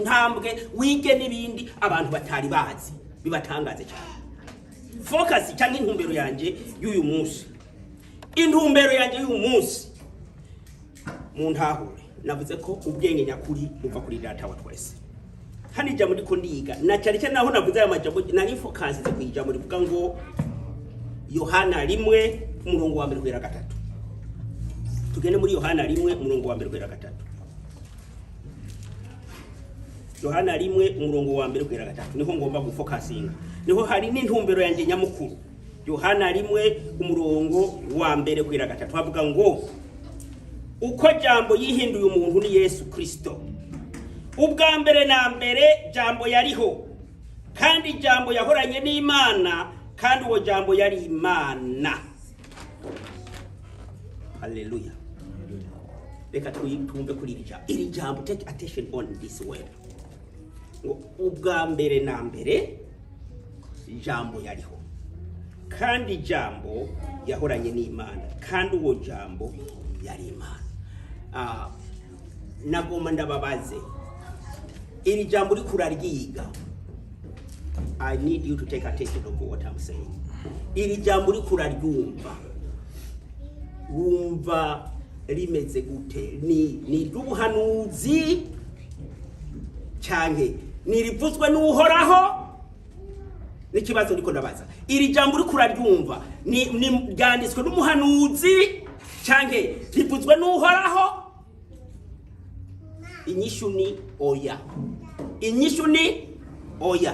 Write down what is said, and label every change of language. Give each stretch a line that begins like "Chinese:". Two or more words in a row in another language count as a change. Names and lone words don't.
Rundi: ntambwe wige n'ibindi abantu batari bazi bibatangaze cyane focus cyangwa intumbero yanje y'uyu munsi intumbero yanje y'uyu munsi mu ntahure navuze ko ubwenge nyakuri buva kuri data wa twese hani jambo ndiko ndiga na cyane cyane naho navuze aya majambo nari focus ku ijambo rivuga ngo Yohana 1:1-3 tugende muri Yohana 1:1-3 Yohana 1:1-3 niho ngomba gufokasinga niho hari n'intumbero yanjye nyamukuru Yohana 1:1-3 havuga ngo uko jambo yihinduye umuntu ni Yesu Kristo ubwa mbere na mbere jambo yariho kandi jambo yahoranye n'Imana kandi uwo jambo yari Imana haleluya reka twumve kuri iri jambo
English: take attention on this word
Rundi: ubwa mbere na mbere jambo yariho kandi jambo yahoranye n'Imana kandi uwo jambo yari Imana nagoma ndababaze iri jambo uri kuraryiga
English: I need you to take attention of what I'm saying
Rundi: iri jambo uri kuraryumva wumva rimeze gute ni ry'ubuhanuzi cyanke ni rivuzwe n'uhoraho n'ikibazo niko ndabaza iri jambo uri kuraryumva ni ryanditswe n'umuhanuzi cyanke rivuzwe n'uhoraho inyishu ni oya inyishu ni oya